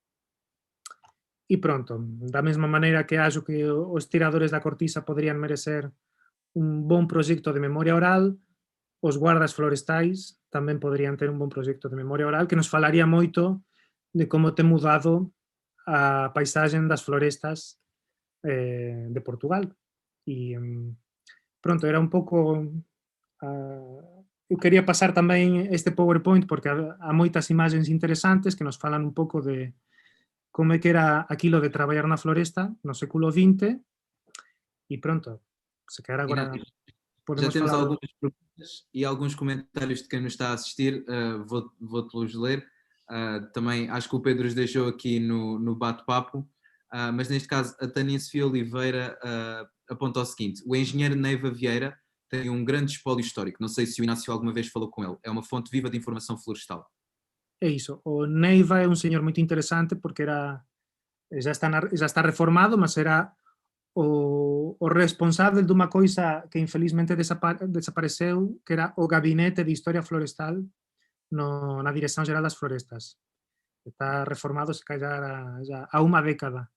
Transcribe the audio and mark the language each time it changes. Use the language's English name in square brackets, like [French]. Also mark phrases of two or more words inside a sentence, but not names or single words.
[Galician] E pronto, da mesma maneira que acho que os tiradores da cortiza poderían merecer un bon proxecto de memoria oral, os guardas florestais tamén poderían ter un bon proxecto de memoria oral que nos falaría moito de como ten mudado a paisaxen das florestas de Portugal. E pronto, era un pouco... eu quería pasar tamén este PowerPoint porque há moitas imaxes interesantes que nos falan un pouco de como é que era aquilo de traballar na floresta no século XX e pronto, se quer agora... [Portuguese] Já temos algumas perguntas e alguns comentários de quem nos está a assistir, vou-te-los ler. Também acho que o Pedro os deixou aqui no bate-papo, mas neste caso a Tânia Sofia Oliveira aponta o seguinte: o engenheiro Neiva Vieira tem um grande espólio histórico, não sei se o Inácio alguma vez falou com ele, é uma fonte viva de informação florestal. [Galician] É iso, o Neiva é un señor moito interesante porque já está reformado, mas era o responsável dunha coisa que infelizmente desapareceu, que era o Gabinete de Historia Florestal na Dirección Xeral das Florestas. Está reformado, se callar, a unha década.